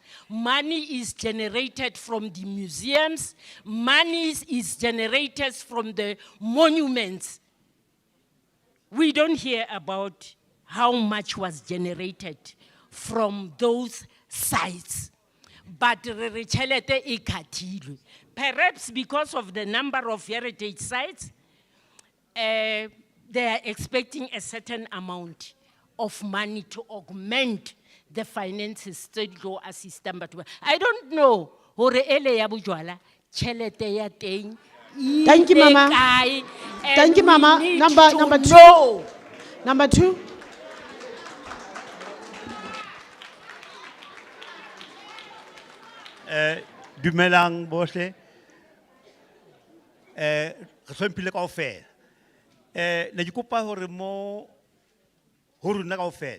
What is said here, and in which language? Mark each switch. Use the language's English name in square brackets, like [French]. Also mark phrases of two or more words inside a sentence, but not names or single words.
[English] Money is generated from the museums. Money is generated from the monuments. We don't hear about how much was generated from those sites. [Southern Sotho] But re tjhelete e khathilwe. [English] Perhaps because of the number of heritage sites, they are expecting a certain amount of money to augment the finances to go assist them. But I don't know. Thank you, Mama. Thank you, Mama. Number two. Number two. [Southern Sotho] Dumelang bohle. Re hlompile kaofela. Ne ke kopa hore mo ho rona kaofela.